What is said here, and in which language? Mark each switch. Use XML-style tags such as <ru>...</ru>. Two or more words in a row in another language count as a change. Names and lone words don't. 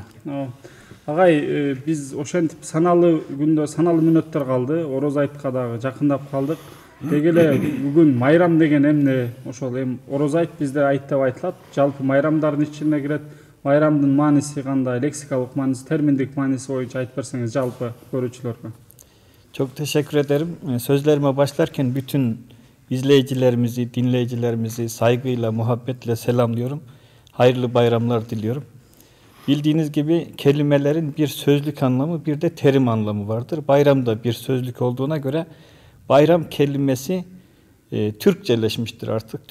<ky>Агай, биз ошентип саналуу күндө, саналуу мүнөттөр калды. Ороз айтка дагы жакындап калдык. Деги эле бүгүн майрам деген эмне? Ошол ороз айт бизде айт деп айтылат. Жалпы майрамдардын ичине кирет. Майрамдын мааниси кандай? Лексикалык мааниси, терминдик мааниси боюнча айтып берсеңиз жалпы көрүүчүлөргө.</ky> <tr>Çok teşekkür ederim. Sözlerime başlarken bütün izleyicilerimizi, dinleyicilerimizi saygıyla, muhabbetle selamlıyorum. Hayırlı bayramlar diliyorum. Bildiğiniz gibi kelimelerin bir sözlük anlamı, bir de terim anlamı vardır. Bayram da bir sözlük olduğuna göre bayram kelimesi Türkçeleşmiştir artık.</tr>